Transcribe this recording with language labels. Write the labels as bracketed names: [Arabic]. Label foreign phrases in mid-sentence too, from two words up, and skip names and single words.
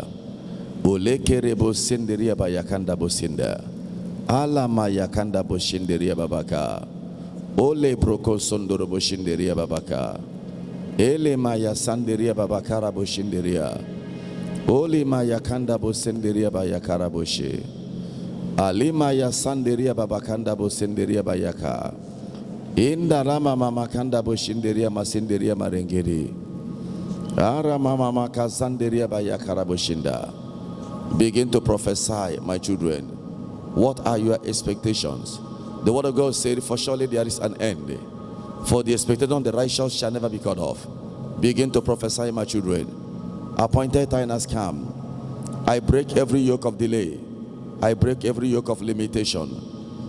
[English] Ole kerebo senderia bayakanda bosinda. Alama yakanda boshinderia babaka. Ole broko sondoro boshinderia babaka. Ele maya sanderia babakara boshinderia. Ole maya kanda bosenderia bayakara boshe. Alima ya sanderia babakanda bosenderia bayaka. Inda rama mama kanda boshinderia masenderia marengeri. Ara mama maka sanderia bayakara boshinda. Begin to prophesy, my children. What are your expectations? The word of God said, for surely there is an end. For the expectation of the righteous shall never be cut off. Begin to prophesy, my children. Appointed time has come. I break every yoke of delay. I break every yoke of limitation.